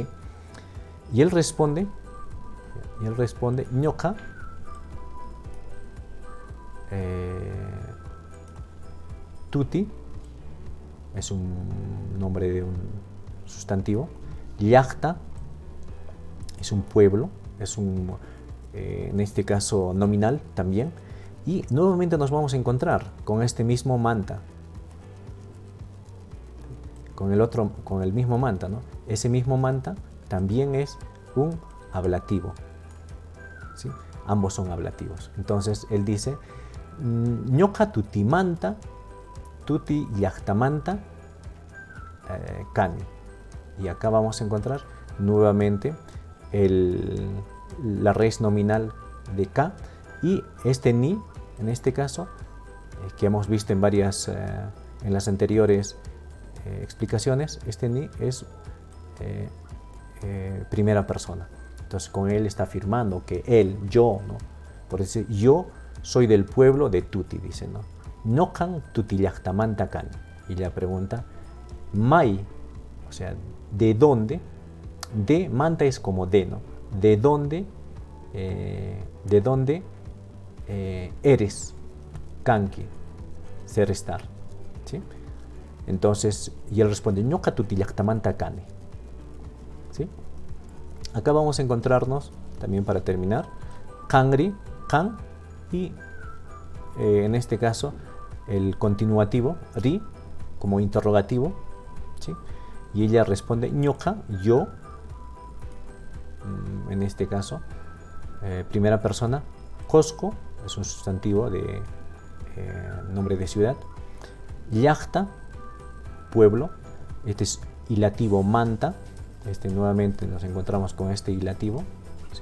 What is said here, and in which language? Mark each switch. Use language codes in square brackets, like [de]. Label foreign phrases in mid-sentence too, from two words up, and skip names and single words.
[es] Y él responde, ñoka, tuti, es un nombre de un sustantivo, llakta, es un pueblo, es un, en este caso, nominal también, y nuevamente nos vamos a encontrar con este mismo manta, con el mismo manta, ¿no? Ese mismo manta también es un ablativo, ¿sí? Ambos son ablativos. Entonces él dice, [qu] ñoka tuti manta, tuti llaktamanta kani. [es] Y acá vamos a encontrar nuevamente la raíz nominal de ka, y este ni, en este caso, que hemos visto en las anteriores explicaciones, este ni es primera persona. Entonces con él está afirmando que él, yo, ¿no? Por decir, yo soy del pueblo de Tuti, dice, ¿no? [qu] Nokan tuti llaktamanta kani. [es] Y la pregunta, mai, o sea, ¿de dónde? De, manta es como de, ¿no? ¿De dónde eres? Kanki, ser, estar, ¿sí? Entonces, y él responde, [qu] ñoka tuti llaktamanta kani, [es] ¿sí? Acá vamos a encontrarnos, también para terminar, [qu] kangri, kan, [es] y en este caso, el continuativo, ri, como interrogativo, ¿sí? Y ella responde, ñoka, yo, en este caso, primera persona, Cosco, es un sustantivo de nombre de ciudad, llakta, pueblo, este es hilativo manta, nuevamente nos encontramos con este hilativo, ¿sí?